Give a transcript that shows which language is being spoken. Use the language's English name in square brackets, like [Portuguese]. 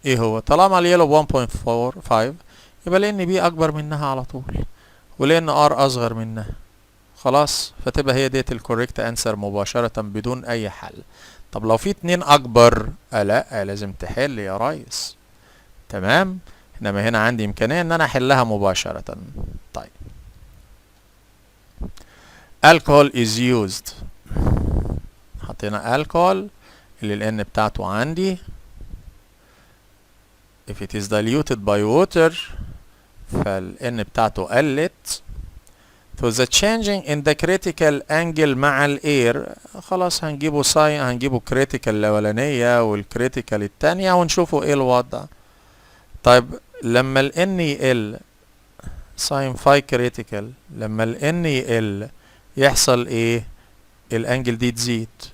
[Arabic] ايه هو؟ طالما اليلو 1.45 يبقى لان بي اكبر منها على طول ولان ار اصغر منها. خلاص، فتبقى هي ديت الكوريكت انسر مباشرة بدون اي حل. طب لو في 2 اكبر لا لازم تحل يا ريس. تمام. انما هنا عندي امكانية ان انا احلها مباشرة. [English] طيب alcohol is used. [Arabic] حطينا alcohol اللي ال N بتاعته عندي [English] if it is diluted by water [Arabic] فال N بتاعته قلت. [English] so the changing in the critical angle [Arabic] مع ال air خلاص هنجيبه ساين، هنجيبه critical الأولانية والكريتيكال التانية ونشوفوا ايه الوضع. طيب لما ال N يقل ساين فاي critical، لما ال N يقل يحصل ايه؟ الانجل دي تزيد.